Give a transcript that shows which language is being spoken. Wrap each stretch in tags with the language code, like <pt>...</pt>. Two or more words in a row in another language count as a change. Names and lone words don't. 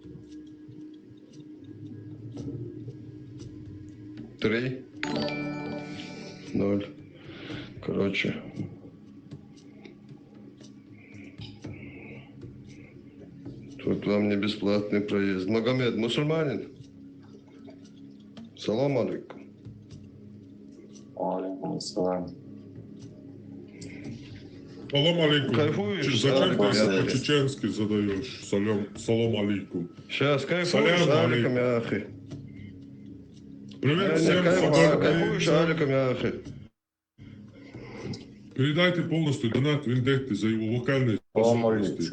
<ru>3, 0. Короче. Тут вам не бесплатный проезд. Магомед, мусульманин?</ru> <ar>سلام عليكم. سلام عليكم.</ar> <ru>Кайфуешь? Зачем ты по-чеченски задаешь?</ru> <ar>سلام عليكم.</ar> <ru>Сейчас, кайфуешь? Алейкум, я ахи. Привет всем. Кайфуешь? Алейкум, я ахи. Передайте полностью донат Вендетте за его вокальные способности.</ru>